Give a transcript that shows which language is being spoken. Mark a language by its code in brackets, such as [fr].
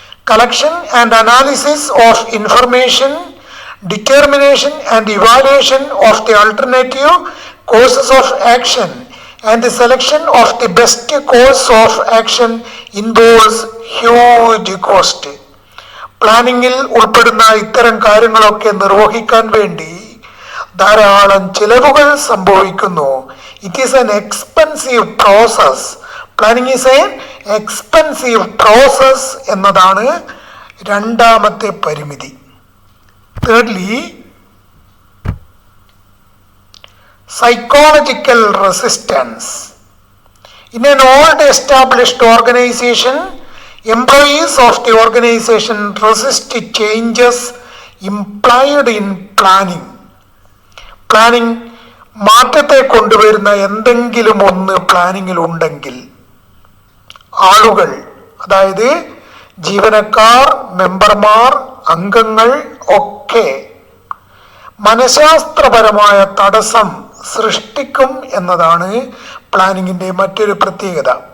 [en] Collection and analysis of information, determination and evaluation of the alternative courses of action and the selection of the best course of action involves huge cost. [ml] പ്ലാനിങ്ങിൽ ഉൾപ്പെടുന്ന ഇത്തരം കാര്യങ്ങളൊക്കെ നിർവഹിക്കാൻ വേണ്ടി ധാരാളം ചിലവുകൾ സംഭവിക്കുന്നു. [en] It is an expensive process. Planning is an expensive process [ml] എന്നതാണ് രണ്ടാമത്തെ പരിമിതി. [en] Thirdly, psychological resistance. In an old established organization, employees of the organization resist changes implied in planning. [ml] Planning മാറ്റത്തെ കൊണ്ടുവരുന്ന എന്തെങ്കിലും ഒന്ന് പ്ലാനിങ്ങിൽ ഉണ്ടെങ്കിൽ ആളുകൾ, അതായത് ജീവനക്കാർ, മെമ്പർമാർ, അംഗങ്ങൾ ഒക്കെ മനഃശാസ്ത്രപരമായ തടസ്സം സൃഷ്ടിക്കും എന്നതാണ് പ്ലാനിങ്ങിൻ്റെ മറ്റൊരു പ്രത്യേകത.